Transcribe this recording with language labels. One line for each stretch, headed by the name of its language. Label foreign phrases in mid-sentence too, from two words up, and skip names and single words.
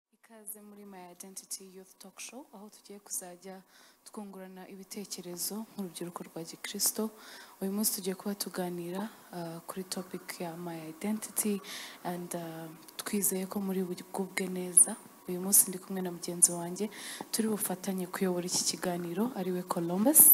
Kinyarwanda: Ikaze muri My Identity Youth Talk Show aho tugiye kuzajya twungurana ibitekerezo nk'urubyiruko rwa Gikristo. Uyu munsi tugiye kuba tuganira kuri topic ya My Identity and twizeye ko muri bugubwe neza. Uyu munsi ndi kumwe na mugenzi wanjye turi bufatanye kuyobora iki kiganiro ariwe Columbus.